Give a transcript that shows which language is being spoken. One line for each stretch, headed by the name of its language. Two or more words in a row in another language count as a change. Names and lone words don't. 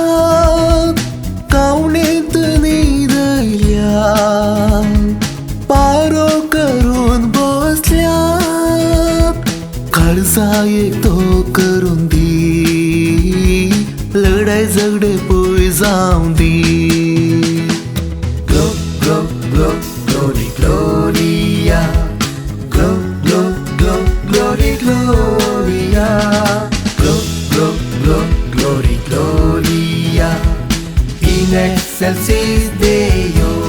Konkani: कवणेंत निधल्या, पारो करून बसल्या. काळजाये तो करून दी, लढाई झगडे पोय जाऊन दी.
English: Glo, glo, glo, glory, gloria. Glo, glo, glo, glory, gloria. Glo, glo, glo, glory,
Latin: gloria. In excelsis Deo.